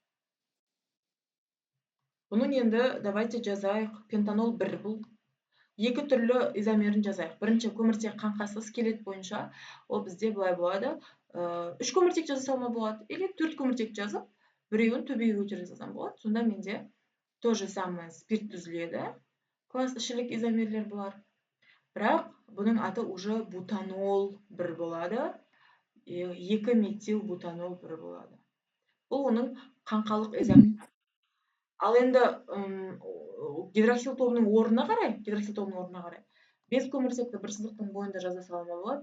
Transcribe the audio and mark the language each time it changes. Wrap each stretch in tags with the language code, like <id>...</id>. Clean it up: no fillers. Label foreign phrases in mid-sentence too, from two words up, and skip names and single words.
<kk>Бұның енді давайте жазайық. Пентанол 1 бұл. Екі түрлі изомерін жазайық. Бірінші көміртек қаңқасы скелет бойынша. Ол бізде былай болады. 3 көміртек жаза салма болады. Или 4 көміртек жазып, біреуін төбеге көтере салсам болады. Сонда менде</kk> <ru>то же самое</ru> <kk>спирт түзіледі. Класс ішілік изомерлер бұлар. Бірақ бұның аты уже бутанол 1 болады. 2 метил бутанол 1 болады. Бұл оның қаңқалық изомер. Ал енді гидроксил тобының орнына қарай, 5 көміртекті бір сызықтың бойында жаза салма болады.</kk>